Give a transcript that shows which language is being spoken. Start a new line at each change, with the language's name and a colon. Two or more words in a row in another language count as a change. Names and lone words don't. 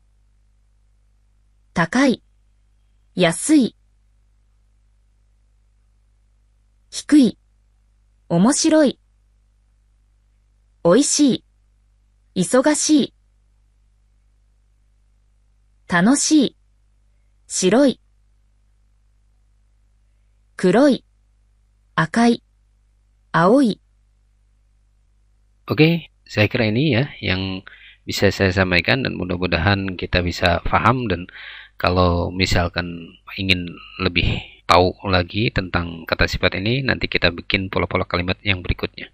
Japanese: 高い、安い、低い、面白い、おいしい、忙しい、楽しい、白い、黒い、赤い、青い。
Indonesian: Oke, saya kira ini ya yang bisa saya sampaikan dan mudah-mudahan kita bisa paham, dan kalau misalkan ingin lebih tahu lagi tentang kata sifat ini, nanti kita bikin pola-pola kalimat yang berikutnya.